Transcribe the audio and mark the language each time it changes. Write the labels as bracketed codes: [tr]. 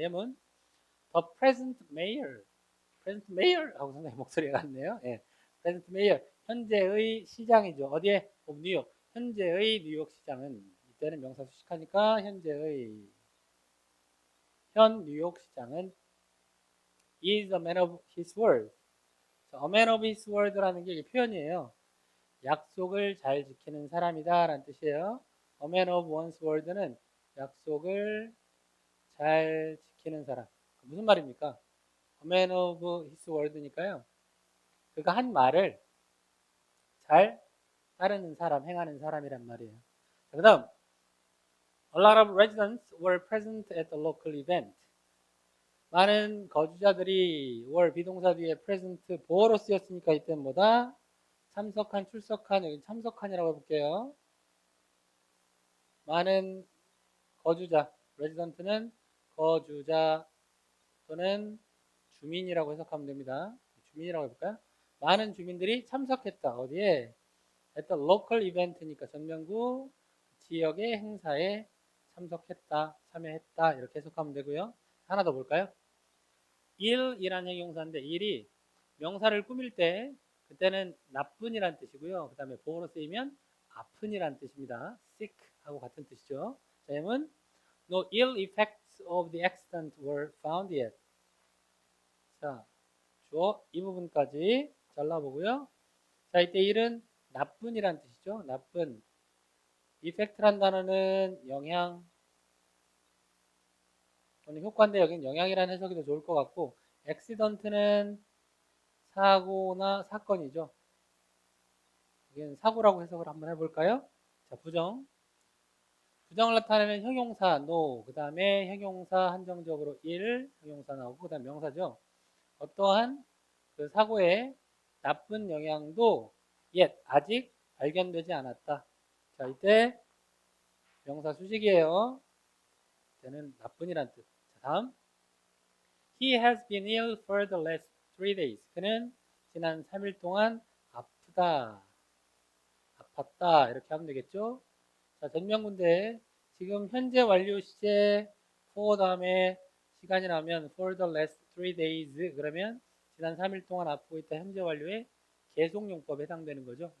[ko] 예문 [en] The present mayor, present mayor [ko] 하고 상당히 목소리가 같네요. 예, present mayor 현재의 시장이죠. 어디에? 뉴욕. 현재의 뉴욕 시장은 이때는 명사 수식하니까 현재의 현 뉴욕 시장은 [en] is a man of his word. [ko] a man of his word라는 게 표현이에요. 약속을 잘 지키는 사람이다 라는 뜻이에요. [en] A man of one's word [ko] 는 약속을 잘 지키는 사람. 무슨 말입니까? [en] A man of his word니까요. [ko] 그가 한 말을 잘 따르는 사람, 행하는 사람이란 말이에요. 그 다음 [en] A lot of residents were present at the local event. [ko] 많은 거주자들이 were 비동사 뒤에 present 보어로 쓰였으니까 이때는 뭐다? 참석한, 출석한, 여기 참석한이라고 해볼게요. 많은 거주자, resident는 거주자 또는 주민이라고 해석하면 됩니다. 주민이라고 해볼까요? 많은 주민들이 참석했다. 어디에? [en] at the local event [ko] 니까 전명구 지역의 행사에 참석했다, 참여했다 이렇게 해석하면 되고요. 하나 더 볼까요? 일이라는 형용사인데 일이 명사를 꾸밀 때 그때는 나쁜이란 뜻이고요. 그 다음에 보어로 쓰이면 아픈이란 뜻입니다. sick 하고 같은 뜻이죠. 자, 예문 [en] No ill effects of the accident were found yet. [ko] 자, 주어 이 부분까지 잘라보고요. 자, 이때 일은 나쁜이란 뜻이죠. 나쁜. effect란 단어는 영향 또는 효과인데 여기는 영향이라는 해석이 더 좋을 것 같고 accident는 사고나 사건이죠. 여기는 사고라고 해석을 한번 해볼까요? 자, 부정. 부정을 나타내는 형용사 no, 그 다음에 형용사 한정적으로 일, 형용사 나오고 그 다음 명사죠. 어떠한 그 사고의 나쁜 영향도 아직 발견되지 않았다. 자, 이때 명사 수식이에요. 이때는 나쁜이란 뜻. 자, 다음 [en] He has been ill for the last 3 days. [ko] 그는 지난 3일 동안 아프다, 아팠다 이렇게 하면 되겠죠. 자, 전명군데 지금 현재 완료 시제 for 다음에 시간이 나면 for the last 3 days 그러면 지난 3일 동안 아프고 있다 현재 완료의 계속용법에 해당되는 거죠.